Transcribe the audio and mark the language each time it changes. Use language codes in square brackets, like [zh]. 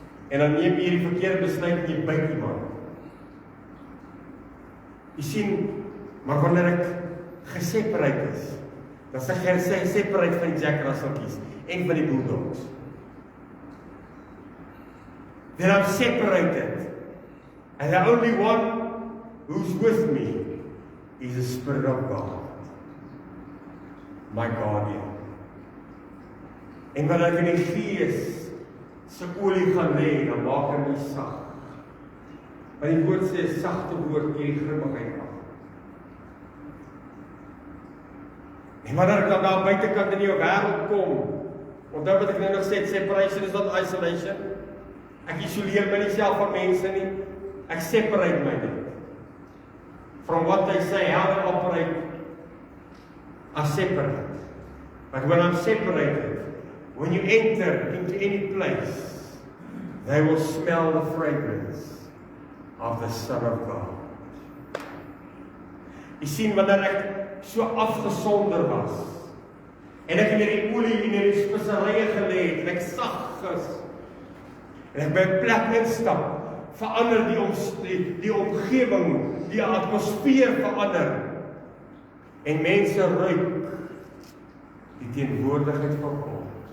[af] En dan neem jy die verkeerde besluit en jy byt iemand. Jy sien, maar wanneer ek geseparate is, dan sê jy separate van die Jack Russelltjies en van die bulldogs. [en] Then I'm separated. And the only one who's with me is the Spirit of God. My guardian. [af] En wanneer ek in die Gees se olie gaan lê, dan maak hy my sag. Want die woord sê, sagte woord keer die grimmigheid af. En wanneer ek dan daar buitekant in jou wêreld kom, onthou wat ek nou nog sê, [en] separation is not isolation. [af] Ek isoleer my nie self van mense nie. Ek separate my net. [en] From what they say, how they operate, are separate. But when I'm separated, when you enter into any place, they will smell the fragrance of the Son of God. [af] Jy sien, wanneer ek so afgesonder was, en ek in die olie en in die speserye gelê het, en ek sag is, en ek by 'n plek instap, verander die omgewing, die atmosfeer verander, en mense ruik die teenwoordigheid van God.